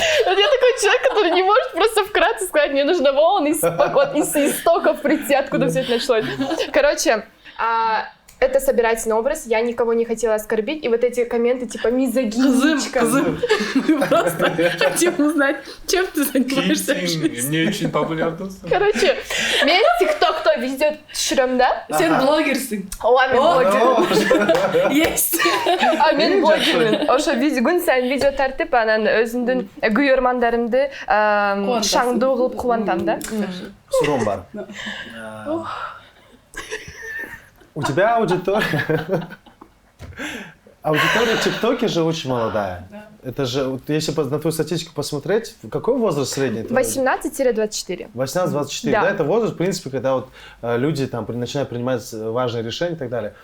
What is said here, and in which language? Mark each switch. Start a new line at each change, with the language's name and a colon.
Russian: Вот я такой человек, который не может просто вкратце сказать, мне нужно вон из истоков прийти, откуда все это началось. Короче, это собирательный образ, я никого не хотела оскорбить, и вот эти комменты типа мизогиничка. Кызым, мы просто хотим узнать, чем ты занимаешься в жизни. Не очень популярно.
Kyrgyz: Короче, мен тиктокто видео түшүрөм да. Сен блогерсың. Ооба, мен блогермин.
Russian: Есть.
Kyrgyz: Мен блогермин. Ошо күн сайын видео тартып, анан өзүмдүн күйөрмандарымды шаңдоо кылып кубантам да. Суром бар.
Russian: У тебя аудитория в ТикТоке же очень молодая. Это же, если на твою статистику посмотреть, какой возраст средний? 18-24. 18-24, да, это возраст, в принципе, когда вот люди там начинают принимать важные решения и так далее.